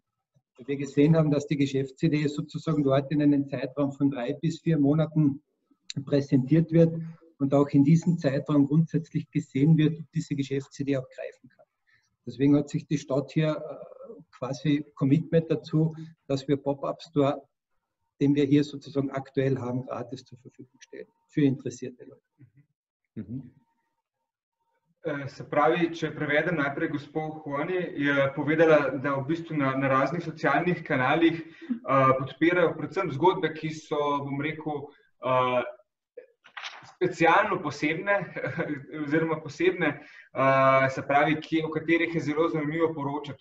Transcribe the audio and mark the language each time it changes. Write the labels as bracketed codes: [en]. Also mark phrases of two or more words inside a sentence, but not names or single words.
[de] Weil wir gesehen haben, dass die Geschäftsidee sozusagen dort in einem Zeitraum von 3 bis 4 Monaten präsentiert wird und auch in diesem Zeitraum grundsätzlich gesehen wird, ob diese Geschäftsidee auch greifen kann. Deswegen hat sich die Stadt hier quasi Commitment dazu, dass wir Pop-up-Store, den wir hier sozusagen aktuell haben, gratis zur Verfügung stellen für interessierte Leute. [sl] Se pravi, če prevedem najprej gospod Huani, je povedala, da v bistvu na raznih socialnih kanalih podpirajo predvsem zgodbe, ki so, bom rekel, specialno posebne, oziroma posebne, se pravi, o katerih je zelo zanimivo poročati.